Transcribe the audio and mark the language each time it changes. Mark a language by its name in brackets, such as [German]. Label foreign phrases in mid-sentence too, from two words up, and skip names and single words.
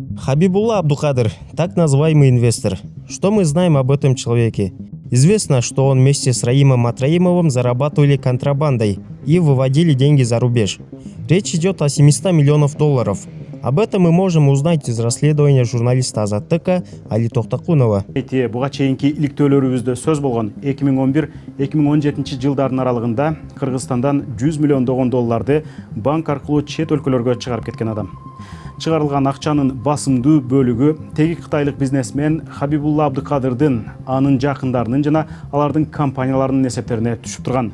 [Russian] Хабибулла Абдукадыр, так называемый инвестор. Что мы знаем об этом человеке? Известно, что он вместе с Раимом Атраимовым зарабатывали контрабандой и выводили деньги за рубеж. Речь идет о 700 миллионов долларов. Об этом мы можем узнать из расследования журналиста Азаттыка Али Токтакунова. [Kyrgyz] Буга чейинки иликтөөлөрүбүздө сөз болгон 2011-2017 жылдардын аралыгында Кыргызстандан 100 миллиондогон долларды банк аркылуу чет өлкөлөргө чыгарып кеткен адам. Чыгарылган акчанын басымдуу бөлүгү теги кытайлык бизнесмен Хабибулла Абдукадырдын, анын жакындарынын жана алардын компанияларынын эсептерине түшүп турган.